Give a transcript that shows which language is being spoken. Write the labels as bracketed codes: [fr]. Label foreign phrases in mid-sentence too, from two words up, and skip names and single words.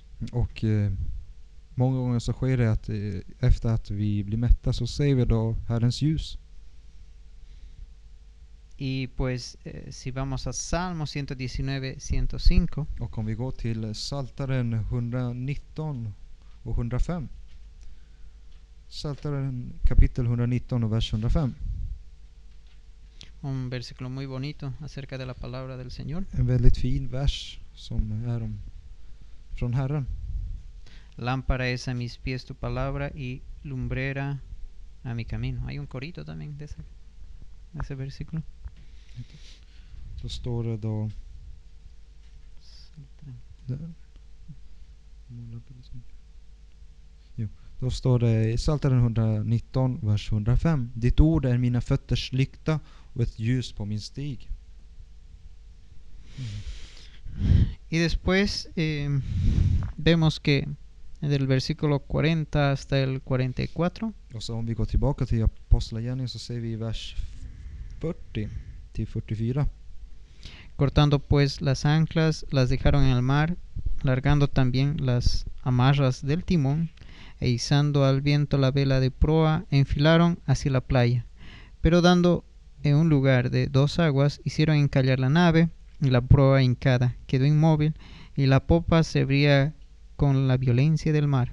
[sv] Och många gånger så sker det att efter att vi blir mätta så ser vi då Herrens ljus. [es] Y pues si vamos a Salmo 119, 105. [sv] Och om vi går till Psaltaren 119 och 105. Psaltaren kapitel 119 och vers 105. [es] Un versículo muy bonito acerca de la palabra del Señor. [sv] En väldigt fin vers som är från Herren. [es] Lámpara es a mis pies tu palabra y lumbrera a mi camino. Hay un corito también de ese versículo. [sv] Så står det då där. Då står det i Psaltaren 119 vers 105. Ditt ord är mina fötters lykta och ett ljus på min stig. [es] Y después vemos que del versículo 40 hasta el 44. [sv] Och så om vi går tillbaka till Apostlagärningarna så ser vi vers 40 till 44. [es] Cortando pues las anclas, las dejaron en el mar, largando también las amarras del timón, e izando al viento la vela de proa, enfilaron hacia la playa. Pero dando en un lugar de 2 aguas, hicieron encallar la nave, y la proa hincada quedó inmóvil, y la popa se abría con la violencia del mar.